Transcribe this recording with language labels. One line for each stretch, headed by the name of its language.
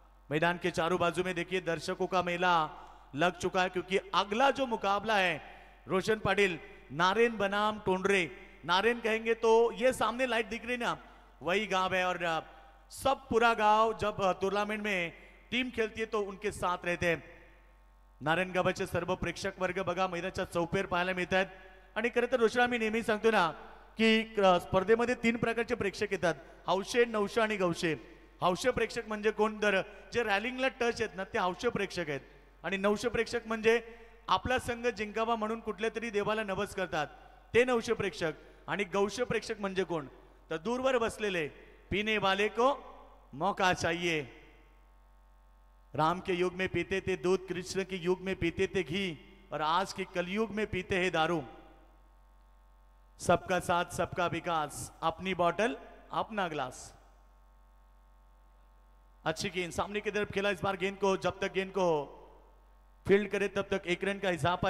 Hindi: मैदान के चारों बाजू में देखिए दर्शकों का मेला लग चुका है, क्योंकि अगला जो मुकाबला है रोशन पाटिल नारायण बनाम टोंडरे. नारायण कहेंगे तो ये सामने लाइट दिख रही ना, वही गांव है. और सब पूरा गांव जब टूर्नामेंट में टीम खेलती है तो उनके साथ रहते हैं.
Marathi: नारायण गावाचे सर्व प्रेक्षक वर्ग बघा मैदानाच्या चौपेर पाहायला मिळतात. आणि खरं तर रोशन आम्ही नेहमी सांगतो ना की स्पर्धेमध्ये 3 प्रकारचे प्रेक्षक येतात, हौशे, नवशे आणि गवशे. हौशे प्रेक्षक म्हणजे कोण, तर जे रॅलिंगला टच आहेत ना ते हौशे प्रेक्षक आहेत. आणि नवशे प्रेक्षक म्हणजे आपला संघ जिंकावा म्हणून कुठल्या तरी देवाला नवस करतात, ते नवशे प्रेक्षक. आणि गौशे प्रेक्षक म्हणजे कोण, तर दूरवर बसलेले
Hindi: पीने वाले को मौका चाहिए. राम के युग में पीते थे दूध, कृष्ण के युग में पीते थे घी, और आज के कलयुग में पीते हैं दारू. सबका साथ सबका विकास, अपनी बोतल अपना ग्लास. अच्छी गेंद सामने की तरफ खेला. इस बार गेंद को जब तक गेंद को फील्ड करे तब तक 1 रन का इजाफा.